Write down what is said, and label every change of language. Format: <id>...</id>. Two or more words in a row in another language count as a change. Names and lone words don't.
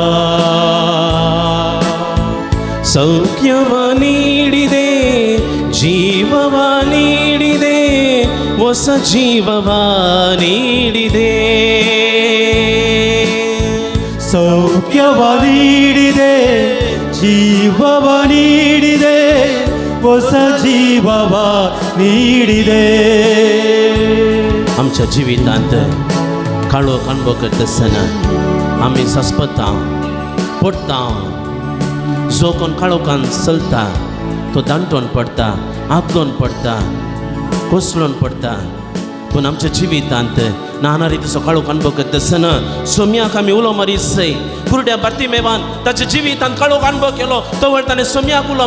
<kn>ಸೌಖ್ಯವ ನೀಡಿದೆ ಜೀವವ ನೀಡಿದೆ ಹೊಸ ಜೀವವ ನೀಡಿದೆ ಸೌಖ್ಯವ ನೀಡಿದೆ ಜೀವವ ನೀಡಿದೆ ಹೊಸ ಜೀವವ ನೀಡಿದೆ</kn> <kok>आमच्या जिवितांत काळो अणभव करता आसतना आमी सस्पता पडटा जो कोण काळोखान चलता तो दांटोन पडटा आपलोन पडटा कोसळून पडटा पूण आमच्या जिवितांत नाना रितीचो काळोख अणभव करता आसतना सोम्याक आमी उलो मारीत जाय कुरड्या बार्तिमेवान ताच्या जिवितांत काळोख अणभव केलो तो वेळ ताणें सोम्याक उलो</kok>